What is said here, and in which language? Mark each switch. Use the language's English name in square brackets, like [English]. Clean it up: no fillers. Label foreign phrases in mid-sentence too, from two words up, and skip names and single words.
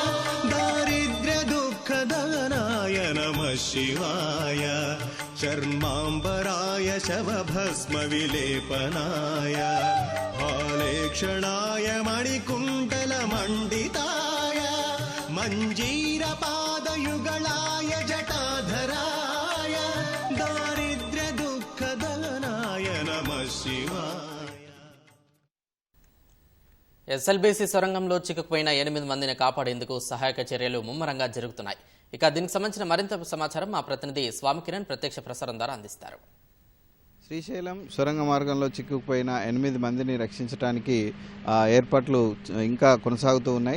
[Sanskrit] दारिद्र्यदुःखदहनाय नमः शिवाय चर्माम्बराय शवभस्मविलेपनाय फालेक्षणाय मणिकुण्डलमण्डिताय मञ्जीरपादयुगलाय जटाधराय दारिद्र्यदुःखदहनाय नमः शिवाय. [Telugu] ఎస్ఎల్బీసీ సొరంగంలో చిక్కుకుపోయిన 8 మందిని కాపాడేందుకు సహాయక చర్యలు ముమ్మరంగా జరుగుతున్నాయి. ఇక దీనికి సంబంధించిన మరింత సమాచారం మా ప్రతినిధి స్వామి కిరణ్ ప్రత్యక్ష ప్రసారం ద్వారా అందిస్తారు. శ్రీశైలం సొరంగ మార్గంలో చిక్కుకుపోయిన 8 మందిని రక్షించడానికి ఏర్పాట్లు ఇంకా కొనసాగుతూ ఉన్నాయి.